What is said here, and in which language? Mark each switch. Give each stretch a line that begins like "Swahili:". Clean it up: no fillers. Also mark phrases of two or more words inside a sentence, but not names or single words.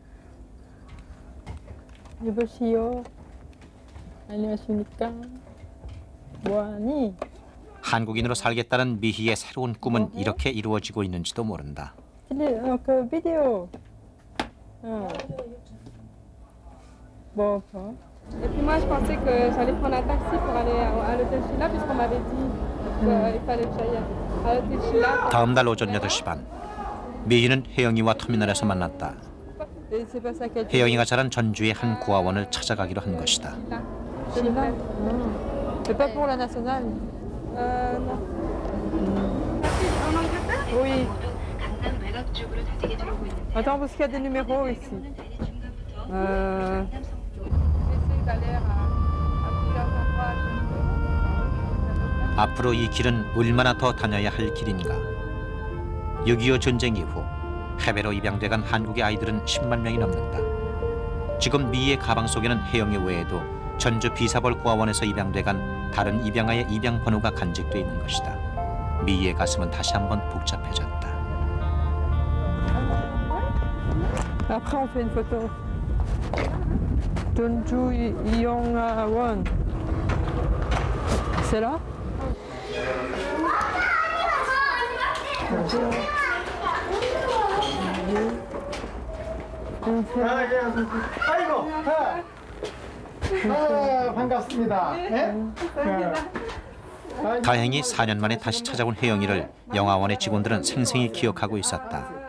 Korean: 여보시오. 안녕하십니까. 뭐하니? 한국인으로 살겠다는 미희의 새로운 꿈은 이렇게 이루어지고 있는지도 모른다. 그 비디오. 뭐 봐?
French: Et puis moi, je pensais que j'allais prendre un taxi pour aller à l'hôtel Sheila, puisqu'on m'avait dit qu'il fallait que j'aille à l'hôtel Sheila.
Korean: 다음 날 오전 8시 반. 미희는 혜영이와 터미널에서 만났다.
French: Et c'est pas ça qu'elle dit.
Korean: 혜영이가 자란 전주의 한 고아원을 찾아가기로 한 것이다.
French: Sheila. C'est pas pour la nationale. Non. Oui. Attends, parce qu'il y a des numéros ici. J'essaie d'aller à plusieurs endroits.
Korean: 앞으로 이 길은 얼마나 더 다녀야 할 길인가. 6.25 전쟁 이후 해외로 입양돼간 한국의 아이들은 10만 명이 넘는다. 지금 미희의 가방 속에는 혜영이 외에도 전주 비사벌 고아원에서 입양돼간 다른 입양아의 입양 번호가 간직돼 있는 것이다. 미희의 가슴은 다시 한번 복잡해졌다.
French: Après, on fait une photo. Jeonju Yongwon. C'est là?
Korean: 아이고, 반갑습니다. 다행히 4년 만에 다시 찾아온 혜영이를 영화원의 직원들은 생생히 기억하고 있었다.